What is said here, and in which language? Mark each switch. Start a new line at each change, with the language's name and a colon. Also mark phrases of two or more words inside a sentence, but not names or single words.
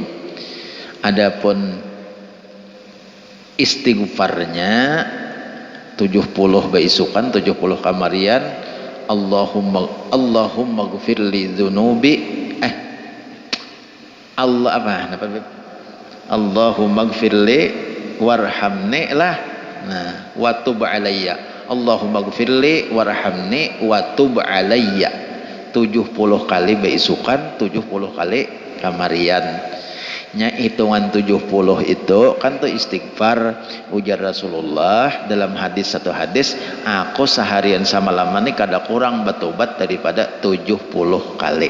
Banjar: Adapun istighfarnya 70 baisukan 70 kamarian.
Arabic: اللهم اغفر لي ذنوبي Allah apa Beb? اللهم اغفر لي وارحمني lah.
Banjar: Nah,
Arabic: وتب علي. اللهم اغفر لي وارحمني وتب علي.
Banjar: 70 kali baisukan, 70 kali kamarian. Nya hitungan 70 itu kan tuh istighfar. Ujar Rasulullah dalam satu hadis, aku seharian sama lama nih kada kurang bertobat daripada 70 kali.